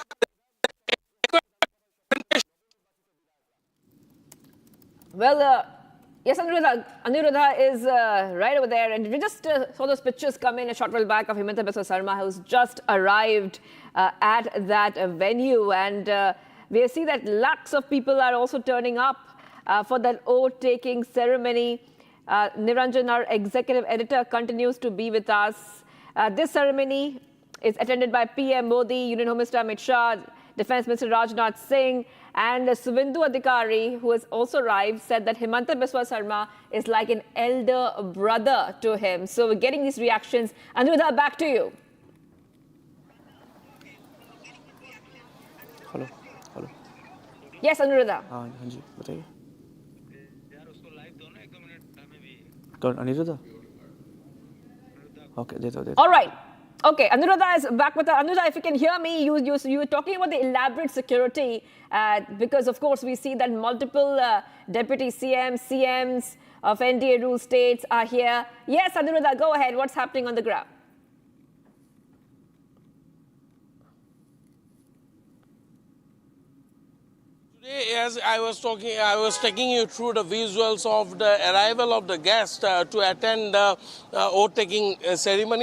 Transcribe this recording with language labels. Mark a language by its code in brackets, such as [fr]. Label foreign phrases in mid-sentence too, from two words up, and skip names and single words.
[en] well, yes, Aniruddha is right over there, and we just saw those pictures come in a short while back of Himanta Biswa Sarma, who's just arrived at that venue, and we see that lakhs of people are also turning up for that oath-taking ceremony. Niranjan, our executive editor, continues to be with us. This ceremony is attended by PM Modi, Union Home Minister Amit Shah, Defence Minister Rajnath Singh, and Suvendu Adhikari, who has also arrived, said that Himanta Biswa Sarma is like an elder brother to him. So we're getting these reactions. Aniruddha, back to you. Hello. Yes, Aniruddha. [hi] हाँ जी, बताइए. कौन Aniruddha? Okay, देता. [en] All right. Okay, Aniruddha is back with us. Aniruddha, if you can hear me, you were talking about the elaborate security because, of course, we see that multiple deputy CMs of NDA rule states are here. Yes, Aniruddha, go ahead. What's happening on the ground? Today, as I was taking you through the visuals of the arrival of the guests to attend the oath-taking ceremony.